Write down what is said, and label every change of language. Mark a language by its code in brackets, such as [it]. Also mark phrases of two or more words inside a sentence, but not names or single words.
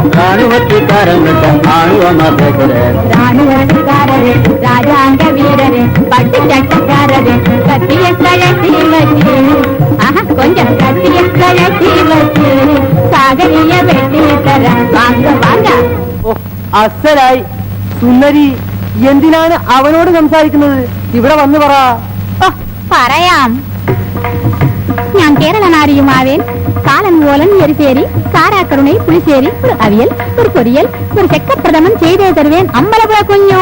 [ta] ராணுவத்துக்காரங்கிட்ட ஆணுவமா பேசுறேன். ராணுவக்காரரே, ராஜாங்க வீரரே, பட்டு சட்டக்காரரே, கத்திய கழட்டி வச்சு, கொஞ்சம் கத்திய கழட்டி வச்சு சாகரிய வெட்டி தர வாங்க வாங்க. [ml] അസലായി സുന്ദരി, എന്തിനാണ് അവനോട് സംസാരിക്കുന്നത്? ഇവിടെ വന്നു പറ. പറയാം. ഞാൻ കേരളനാരിയുമാവേൻ. കാലൻ ഓലൻ എരിശേരി, കാരാക്കരുണை പുളിശ്ശേരി, ഒരു അവിയൽ, ഒരു പൊരിയൽ, ഒരു ചെക്കപ്രഥമൻ ചെയ്തേ തരുവേൻ അമ്പലപ്പുഴ കുഞ്ഞു.